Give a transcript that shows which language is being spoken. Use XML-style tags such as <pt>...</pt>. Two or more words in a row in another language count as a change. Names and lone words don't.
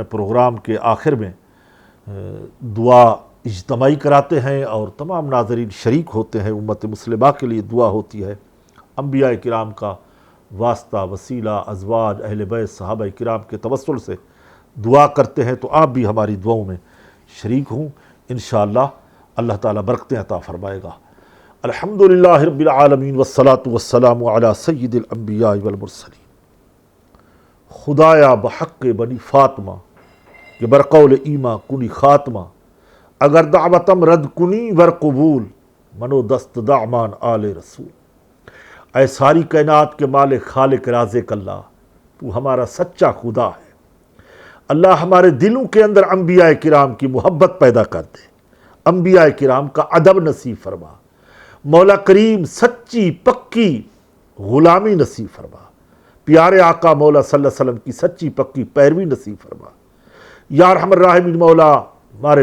<ur>پروگرام کے آخر میں دعا اجتماعی کراتے ہیں اور تمام ناظرین شریک ہوتے ہیں، امت مسلمہ کے لیے دعا ہوتی ہے، انبیاء کرام کا واسطہ، وسیلہ، ازواج، اہل بیت، صحابہ کرام کے توسل سے دعا کرتے ہیں، تو آپ بھی ہماری دعاؤں میں شریک ہوں،</ur> <ar>انشاءاللہ</ar> <ur>اللہ تعالیٰ برکتیں عطا فرمائے گا۔</ur> <ar>الحمدللہ رب العالمین والصلاة والسلام علی سید الانبیاء والمرسلین۔</ar> <fa>خدایا بحق بنی فاطمہ کہ برقول ایماں کنی خاتمہ، اگر دعوتم رد کنی ور قبول، منو دست دعمان آل رسول۔</fa> <ur>اے ساری کائنات کے مالک خالق رازق اللہ، تو ہمارا سچا خدا ہے، اللہ ہمارے دلوں کے اندر انبیاء کرام کی محبت پیدا کر دے، انبیاء کرام کا ادب نصیب فرما، مولا کریم سچی پکی غلامی نصیب فرما، پیارے آقا مولا</ur> <ar>صلی اللہ علیہ وسلم</ar> <ur>کی سچی پکی پیروی نصیب فرما،</ur> <ar>یا ارحم الراحمین</ar> <ur>مولا ہمارے</ur>